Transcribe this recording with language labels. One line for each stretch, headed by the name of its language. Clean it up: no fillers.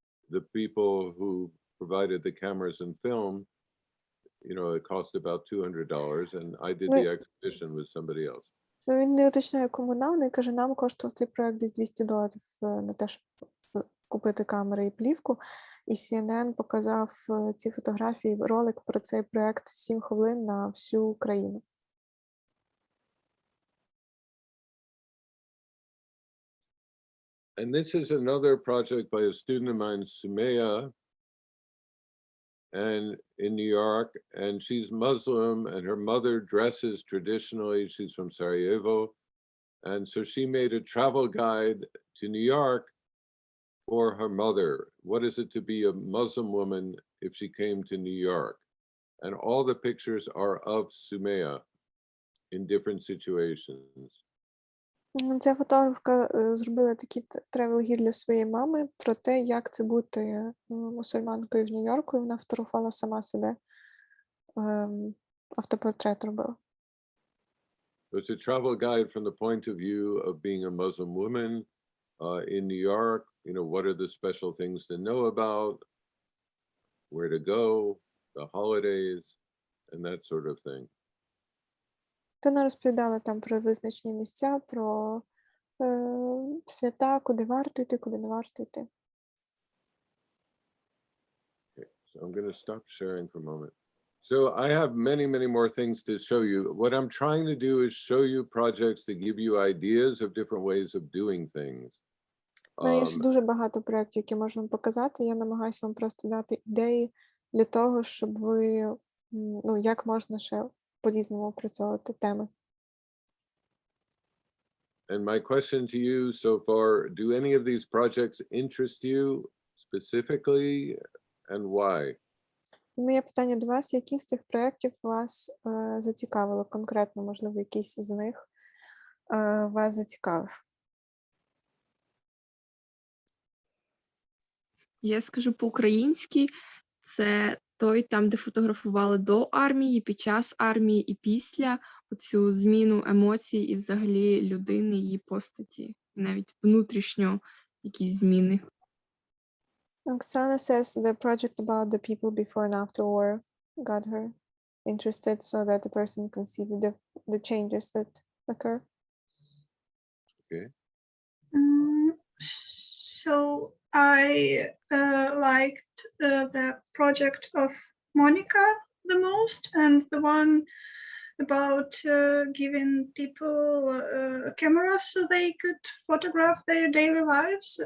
English: The people who provided the cameras and film, you know, it cost about $200, and I did the exhibition with somebody else.
Ukrainian: Ну, він не уточняє, кому нам, але каже, нам коштував цей проект десь $200 на те, щоб купити камери і плівку. І CNN показав ці фотографії, ролик про цей проект 7 хвилин на всю Україну.
English: And this is another project by a student of mine, Sumaya, and in New York, and she's Muslim, and her mother dresses traditionally. She's from Sarajevo, and so she made a travel guide to New York for her mother. What is it to be a Muslim woman if she came to New York? And all the pictures are of Sumaya in different situations.
Ukrainian: Ця фотографка зробила такий тревел-гід для своєї мами про те, як це бути мусульманкою в Нью-Йорку, і вона фотографувала сама себе, автопортрет робила.
English: It's a travel guide from the point of view of being a Muslim woman in New York. You know, what are the special things to know about, where to go, the holidays, and that sort of thing.
Ukrainian: То вона розповідала там про визначені місця, про свята, куди варто йти, куди не варто йти.
English: Okay, so I'm going to stop sharing for a moment. So I have many, many more things to show you. What I'm trying to do is show you projects to give you ideas of different ways of doing things.
Ukrainian: Є ж дуже багато проєктів, які можна показати. Я намагаюся вам просто дати ідеї для того, щоб ви, ну, як можна ще по-різному опрацьовувати теми.
English: And my question to you so far, do any of these projects interest you specifically, and why?
Ukrainian: Моє питання до вас, які з цих проєктів вас зацікавило конкретно, можливо, якийсь з них вас зацікавив? Я скажу по-українськи, це той, там, де фотографували до армії, під час армії і після, оцю зміну емоцій і взагалі людини, її постаті, навіть внутрішньо якісь зміни.
English: Oksana says the project about the people before and after war got her interested so that the person can see the changes that occur. Okay. So I liked the project of Monica the most, and the one about giving people cameras so they could photograph their daily lives.